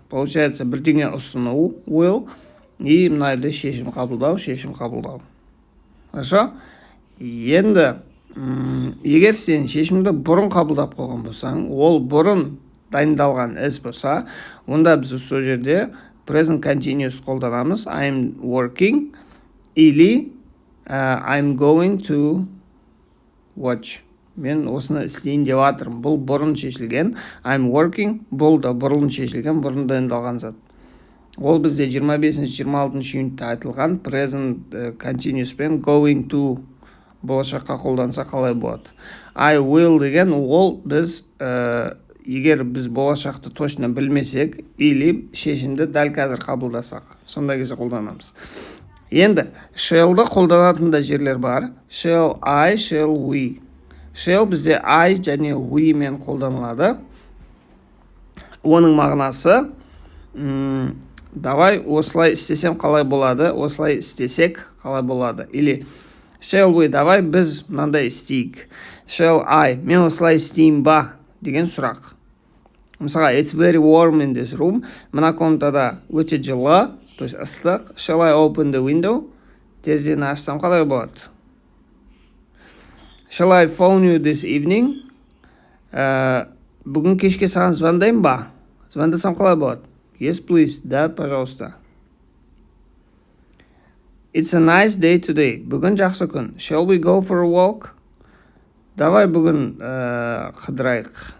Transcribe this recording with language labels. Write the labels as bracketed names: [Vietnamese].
[Kazakh] Получается, бірдеңе ұсыну will и мына жерде шешім қабылдау. Хорошо? Енді егер сен шешімді бұрын қабылдап қойған болсаң, ол бұрын дайындалған іс болса, онда біз сол жерде present continuous қолданамыз. [English] I'm working или I'm going to watch. [Kazakh] Мен осыны істейін деп жатырмын. Бұл бұрын шешілген. [English] I'm working. [Kazakh] Бұл да бұрын шешілген, бұрын дайындалған зат. Ол бізде 25-26 юнитте айтылған present continuous пен going to болашаққа қолданса қалай болады. I will деген ол біз егер біз болашақты точно білмесек или шешімді дәл қазір қабылдасақ, сондай кезде қолданамыз. Енді shall'ды қолданатын да жерлер бар. [English] Shall I, shall we. [Kazakh] Shall бізде I және we мен қолданылады. Оның мағынасы давай осылай істесем қалай болады, осылай істесек қалай болады. Или shall we, давай біз мынандай істейік. Shall I, мен осылай істейін ба деген сұрақ. [English] Мысалға, it's very warm in this room. [Kazakh] Мына комнатада өте жылы, то есть ыстық. [English] Shall I open the window? [Kazakh] Терезені ашсам қалай болады? [English] Shall I phone you this evening? [Kazakh] Бүгін кешке саған звондайын ба? Звондасам қалай болады? [English] Yes, please. [Russian] Да, пожалуйста. [English] It's a nice day today. [Kazakh] Бүгін жақсы күн. [English] Shall we go for a walk? [Kazakh] Давай бүгін қыдырайық.